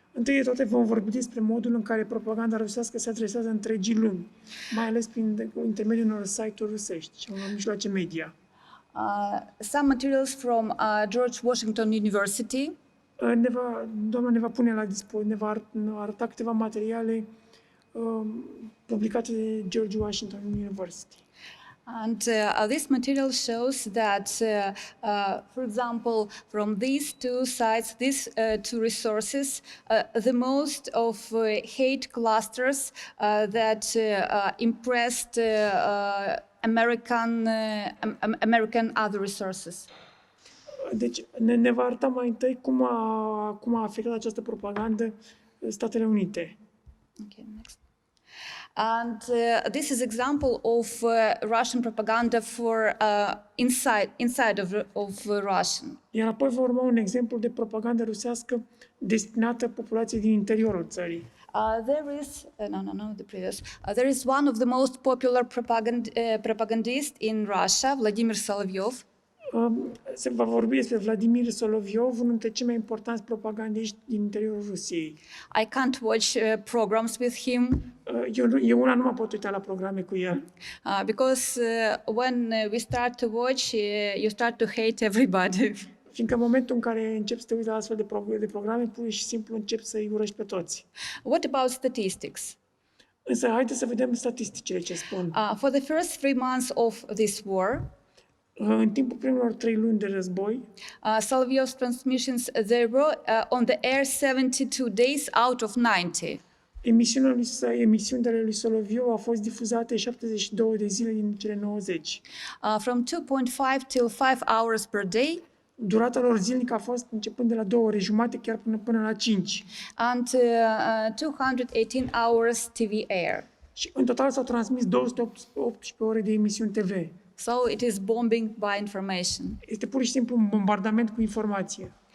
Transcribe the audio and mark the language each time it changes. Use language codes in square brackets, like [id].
[ro] Întâi de toate vom vorbi despre modul în care propaganda rusească se adresează întregii lumi, mai ales prin intermediul unor site-uri rusești și unor mijloace media. [en] Some materials from George Washington University. [ro] Doamna ne va pune la dispoziție, ne va arăta câteva materiale publicate de George Washington University. [en] And this material shows that, for example, from these two sites, these two resources, the most of hate clusters that impressed American other resources. [ro] Deci ne va arăta mai întâi cum a afectat această propagandă Statele Unite. [en] Okay, next. And this is example of Russian propaganda for inside of Russian. [ro] Iar apoi va urma un exemplu de propagandă rusească destinată populației din interiorul țării. [en] There is the previous. There is one of the most popular propagandists in Russia, Vladimir Solovyov. [ro] Se va vorbi despre Vladimir Solovyov, unul dintre cei mai importanți propagandiști din interiorul Rusiei. [en] I can't watch programs with him. [ro] Eu una nu mă pot uita la programe cu el. [en] Because when we start to watch, you start to hate everybody. [ro] Fiindcă în momentul în care începi să te uiți la astfel de programe, pur și simplu începi să-i urăști pe toți. [en] What about statistics? [ro] Însă, haideți să vedem statisticile ce spun. [en] For the first 3 months of this war, [ro] în timpul primelor 3 luni de război, [en] Solovyov's transmissions they were on the air 72 days out of 90. [ro] Emisiunile lui Solovyov au fost difuzate 72 de zile din cele 90. [en] From 2.5 till 5 hours per day. [ro] Durata lor zilnică a fost începând de la 2 ore jumate chiar până la 5. [en] And 218 hours TV air. [ro] Și în total s-au transmis 218 ore de emisiuni TV. [en] So it is bombing by information. [ro] Este pur și simplu un bombardament cu informație.